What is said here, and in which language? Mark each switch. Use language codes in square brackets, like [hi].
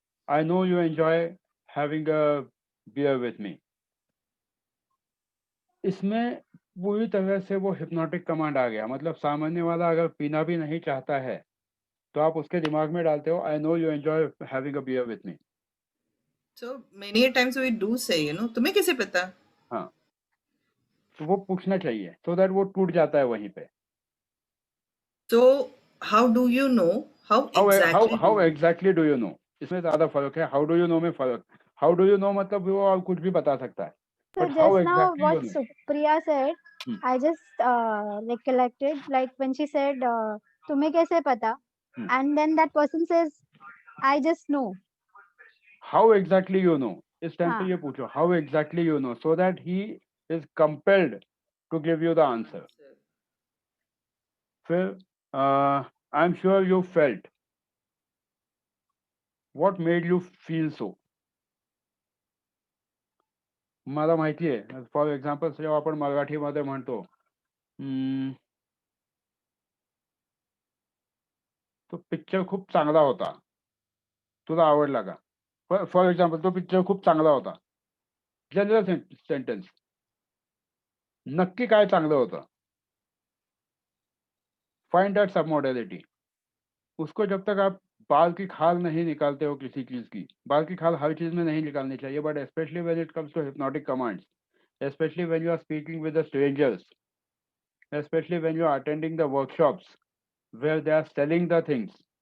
[en] I know you enjoy having a beer with me. [hi] इसमें पूरी तरह से वो हिप्नोटिक कमांड आ गया। मतलब सामान्य वाला अगर पीना भी नहीं चाहता है तो आप उसके दिमाग में डालते हो [en] I know you enjoy having a beer with me. So many a times we do say, [hi] तुम्हें कैसे पता? हाँ, तो वो पूछना चाहिए [en] so that [hi] वो टूट जाता है वहीं पे। [en] So how do you know? How exactly? How exactly do you know, [hi] इसमें ज्यादा फर्क है। [en] how do you know [hi] में फर्क, हाउ डू यू नो मतलब वो और कुछ भी बता सकता है, [en] So but how just now exactly what you know. Supriya said, I just recollected like when she said, [hi] "तुम्हें कैसे पता?" [en] and then that person says, "I just know." How exactly you know, [hi] इस टाइम पे हाँ. ये पूछो [en] How exactly you know, so that he is compelled to give you the answer. फिर I am sure you felt, what made you feel so. [mr] मला माहिती आहे, [en] for example [mr] जेव्हा आपण मराठीमध्ये म्हणतो तो पिक्चर खूप चांगला होता, तुला आवडला का? फॉर एक्झाम्पल तो पिक्चर खूप चांगला होता, [en] general sentence, [mr] नक्की काय चांगलं होतं, [en] Find that sub modality. [hi] उसको जब तक आप बाल की खाल नहीं निकालते हो किसी चीज की, बाल की खाल हर चीज में नहीं निकालनी चाहिए, [en] But specially when it comes to hypnotic commands, especially when you are speaking with the strangers, especially when you are attending the workshops where they are selling the things.